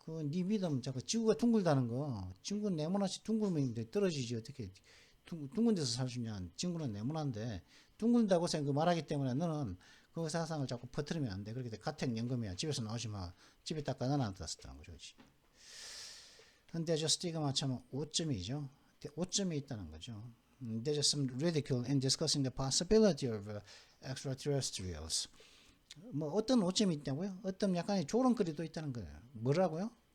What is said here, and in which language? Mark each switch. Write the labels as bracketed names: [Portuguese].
[Korean] 네 믿음, 지구가 둥글다는 거, 지구는 네모나지 둥글면 떨어지지 어떻게 둥근 데서 살 수 있냐? 지구는 네모난데 둥글다고 말하기 때문에 너는 그 사상을 자꾸 퍼뜨리면 안 돼. 그렇게 가택 연금이야. 집에서 나오지 마. 집에 딱 가둬놨다는 거죠. 근데 저 스티그마 참 오점이죠. 오점이 있다는 거죠. [English] There's some ridicule in discussing the possibility of extraterrestrials. [Korean] 뭐 어떤 오점이 있다고요? 어떤 약간의 조롱거리도 있다는 거예요. 뭐라고요?